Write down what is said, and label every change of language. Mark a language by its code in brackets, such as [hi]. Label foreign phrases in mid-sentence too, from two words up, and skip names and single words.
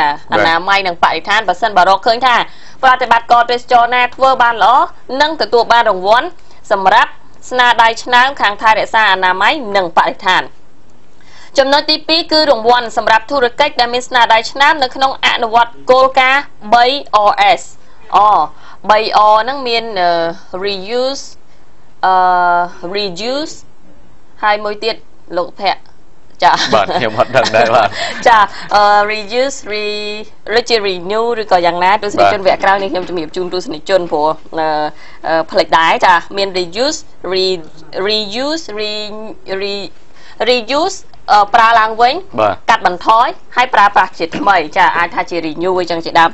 [km] អនាម័យនិងបរិស្ថានបើសិនបើរកឃើញថាប្រតិបត្តិការទេសចរណាធ្វើបានល្អនឹងទទួលបានរង្វាន់សម្រាប់ស្នាដៃឆ្នើមខាងថែរក្សាអនាម័យនិងបរិស្ថានចំណុចទី2គឺរង្វាន់សម្រាប់ធុរកិច្ចដែលមានស្នាដៃឆ្នើមនៅក្នុងអនុវត្តគោលការណ៍ 3RS 3R ហ្នឹងមាន reuse ហើយមួយទៀតលោកភ័ក្រចា បាទខ្ញុំអត់ដឹងដែរបាទ ចា reuse renew ឬក៏យ៉ាងណាទស្សនិកជនវគ្គក្រោយនេះខ្ញុំជំរាបជូនទស្សនិកជនព្រោះផ្លេចដែរចាមាន reuse reuse ប្រើឡើងវិញកាត់បន្ថយហើយប្រើប្រាស់ជាថ្មីចាអាចថាជា renew អីចឹងជាដើម